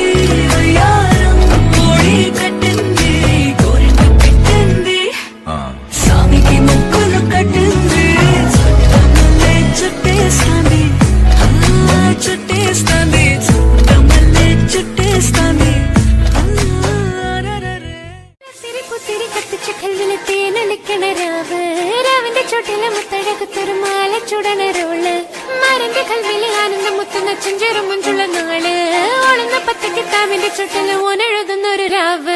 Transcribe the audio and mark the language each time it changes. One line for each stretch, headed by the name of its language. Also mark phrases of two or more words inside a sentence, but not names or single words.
Telugu: వయ్యారం ఓడి కట్టింది, గోరింట పెట్టింది, స్వామికి ముక్కులు కట్టింది. చుట్టేస్తాంది చుట్టేస్తాంది చుట్టమల్లే చుట్టేస్తాంది.
Malayalam: സിരിപ്പു സിരി കത്തിച്ച കൽവിലെ തേനൊലിക്കണ രാവ്, രാവിന്റെ ചുട്ടിലെ മുത്തഴകത്തൊരു മാല ചുടണ റോള്. മരന്റെ കൽവിലെ ആനന്ദം മുത്തുന്ന ചെഞ്ചെറു മുഞ്ചുള്ള നാള്. ഓളുന്ന പത്ത് കിതാബിന്റെ ചുട്ടില് ഓനെഴുതുന്നൊരു രാവ്.